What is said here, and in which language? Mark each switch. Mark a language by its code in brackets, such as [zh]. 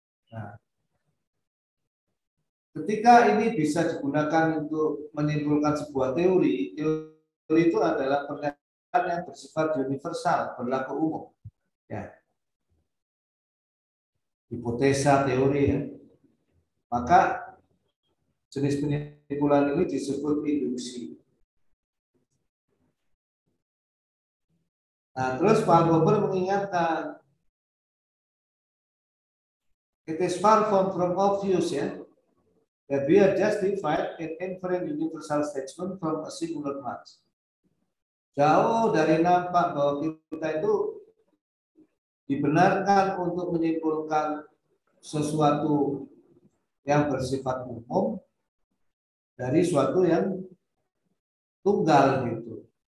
[id] Nah, ketika ini bisa digunakan untuk menimbulkan sebuah teori, teori itu adalah pernyataan yang bersifat universal, berlaku umum. Ya. Hipotesa, teori ya. Maka jenis penyimpulan ini disebut induksi. Nah, terus Karl Popper mengingatkan, [en] it is far from obvious ya, that we are justified in inferring universal statement from a singular mass. [id] Jauh dari nampak bahwa kita itu dibenarkan untuk menyimpulkan sesuatu yang bersifat umum dari suatu yang tunggal gitu.